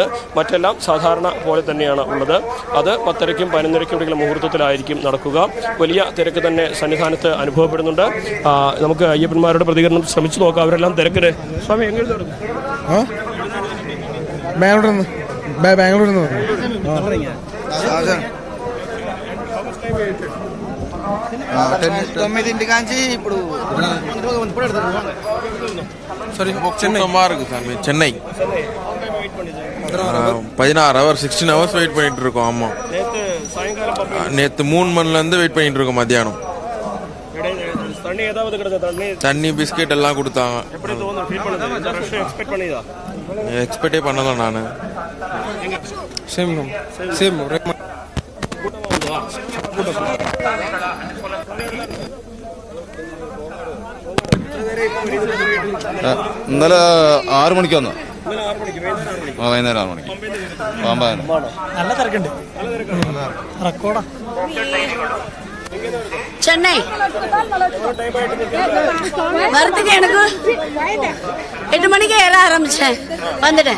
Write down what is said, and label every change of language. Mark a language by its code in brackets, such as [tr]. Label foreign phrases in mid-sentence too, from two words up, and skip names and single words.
[ml] മറ്റെല്ലാം സാധാരണ പോലെ തന്നെയാണ് ഉള്ളത്. അത് 10:30-നും 11:30-നും ഇടയിലുള്ള മുഹൂർത്തത്തിലായിരിക്കും നടക്കുക. വലിയ തിരക്ക് തന്നെ സന്നിധാനത്ത് അനുഭവപ്പെടുന്നുണ്ട്. നമുക്ക് അയ്യപ്പന്മാരുടെ പ്രതികരണം ശ്രമിച്ചു നോക്കാം. അവരെല്ലാം തിരക്കില്. സ്വാമി, എങ്ങനെ നടക്കും? ബാംഗ്ലൂരിൽ നിന്ന് [ta] சென்னை [en] 16 hours 16 hours [ta] வெயிட் பண்ணிட்டு இருக்கோம். ஆமா, நேத்து 3 மணில இருந்து வெயிட் பண்ணிட்டு இருக்கோம். மத்தியானம் தண்ணி பிஸ்கெட் எல்லாம் கொடுத்தாங்க. எக்ஸ்பெக்டே பண்ணல நானு. [ml] ഇന്നലെ 6 മണിക്ക് വന്നു. വൈകുന്നേരം 6 മണിക്ക് നല്ല തിരക്കുണ്ട്. റെക്കോർഡാ. [ta] சென்னை வரத்துக்கு எனக்கு 8 மணிக்கு ஏற ஆரம்பிச்சேன். வந்துட்டேன்.